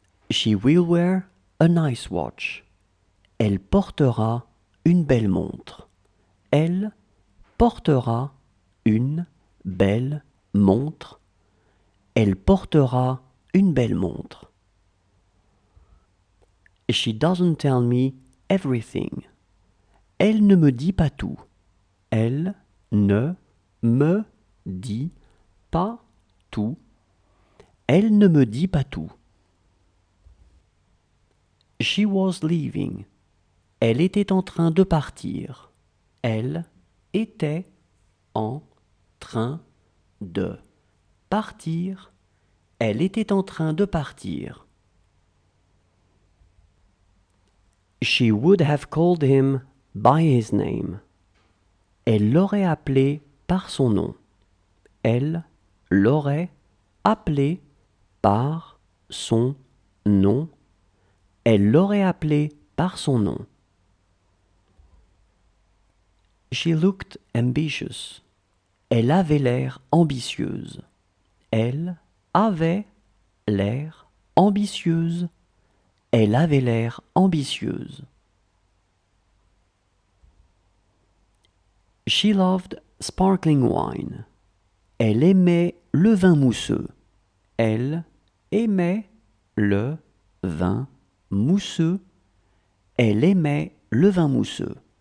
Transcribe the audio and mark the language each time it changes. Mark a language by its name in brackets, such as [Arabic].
[English] She will wear a nice watch. [French] Elle portera une belle montre. Elle portera une belle montre. Elle portera une belle montre. [English] She doesn't tell me everything. [French] Elle ne me dit pas tout. Elle ne me dit pas tout. Elle ne me dit pas tout. [English] She was leaving. [French] Elle était en train de partir. Elle était en train de partir. Elle était en train de partir. [English] She would have called him by his name. [French] Elle l'aurait appelé par son nom. Elle l'aurait appelé par son nom. Elle l'aurait appelé par son nom. [English] She looked ambitious. [French] Elle avait l'air ambitieuse. Elle avait l'air ambitieuse. Elle avait l'air ambitieuse. [English] She loved sparkling wine. [French] Elle aimait le vin mousseux. Elle aimait le vin mousseux. Elle aimait le vin mousseux.